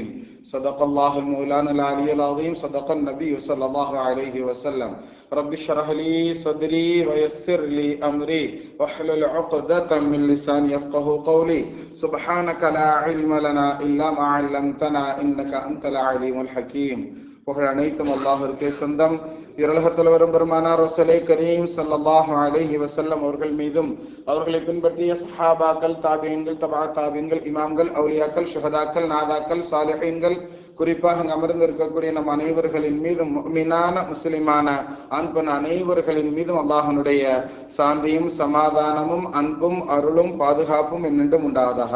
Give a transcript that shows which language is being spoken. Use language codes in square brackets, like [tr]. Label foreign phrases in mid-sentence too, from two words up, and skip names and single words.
[ar] صدق الله المولانا العلي العظيم، صدق النبي صلى الله عليه وسلم. رب اشرح لي صدري ويسر لي أمري واحلل عقدة من لساني يفقه قولي. سبحانك لا علم لنا إلا ما علمتنا إنك أنت العليم الحكيم. [ta] புகழ் அனைத்தும் அல்லாஹ்விற்கே சொந்தம். இரலகத்தில் வரும் பெருமானார் ரசூலே கரீம் [ar] صلى الله عليه وسلم [ta] அவர்கள் மீதும் அவர்களை பின்பற்றிய சஹாபாக்கள், தாபிஈன்கள், தபா தாபிஈன்கள், இமாம்கள், அவுலியாக்கள், ஷுஹதாக்கள், நாதாக்கள், சாலிஹீன்கள், குறிப்பாக அமர்ந்திருக்கக்கூடிய நம் அனைவர்களின் மீதும், முஃமினான முஸ்லிமான ஆண் பெண் அனைவர்களின் மீதும் அல்லாஹ்வுடைய சாந்தியும் சமாதானமும் அன்பும் அருளும் பாதுகாப்பும் என்னென்றும் உண்டாவதாக.